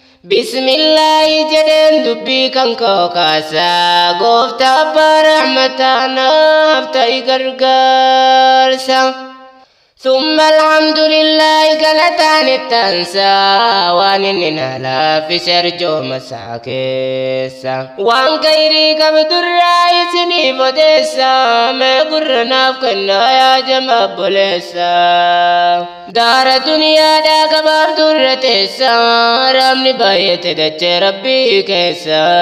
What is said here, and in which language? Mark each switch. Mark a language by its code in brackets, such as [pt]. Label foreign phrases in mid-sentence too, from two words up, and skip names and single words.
[om] Bismillaahi jedheen dubbii kan koo kaasa. Gooftaa abbaa rahmataa naaf ta'i gargaarsa. [ar] ثم الحمد لله [om] galataan ittansa. Waan inni na laaffise arjooma isaa keessa. Waan khayrii qabu durraa isiniif odeessa. Mee gurra naaf kennaa yaa jama obboleessa. Daara duniyaadhaa gabaabduu irra teessa, haramni baay'ate dachee Rabbii keessa.